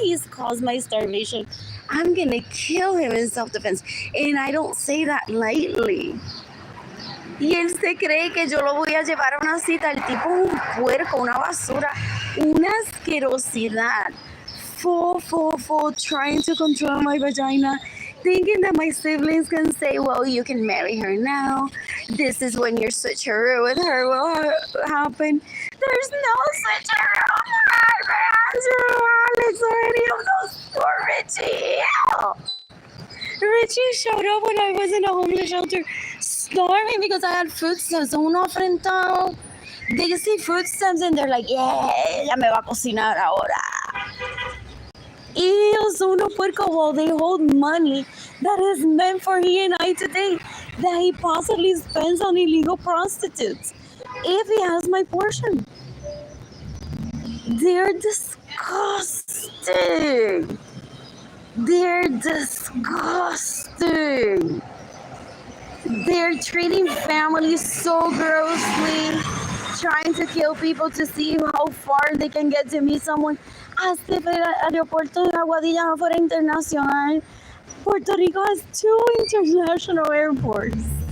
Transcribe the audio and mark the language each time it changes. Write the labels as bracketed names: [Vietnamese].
[English] cause my starvation, I'm gonna kill him in self-defense. And I don't say that lightly. [Spanish] Y él se cree que yo lo voy a llevar a una cita. El tipo es un puerco, una basura, una asquerosidad. [English] Full, trying to control my vagina, thinking that my siblings can say, well, you can marry her now. This is when your switcheroo with her will happen. There's no switcheroo for Alex or any of those poor Richie. Richie showed up when I was in a homeless shelter, starving because I had food stamps. [Spanish] Uno afrentado. [English] They see food stamps and they're like, yeah, [Spanish] ella me va a cocinar ahora. Ellos son unos puercos. [English] Well, they hold money that is meant for he and I today that he possibly spends on illegal prostitutes if he has my portion. They're disgusting. They're disgusting. They're treating families so grossly, trying to kill people to see how far they can get to meet someone. [Spanish] Hasta el aeropuerto de Aguadilla no fuera internacional. [English] Puerto Rico has 2 international airports.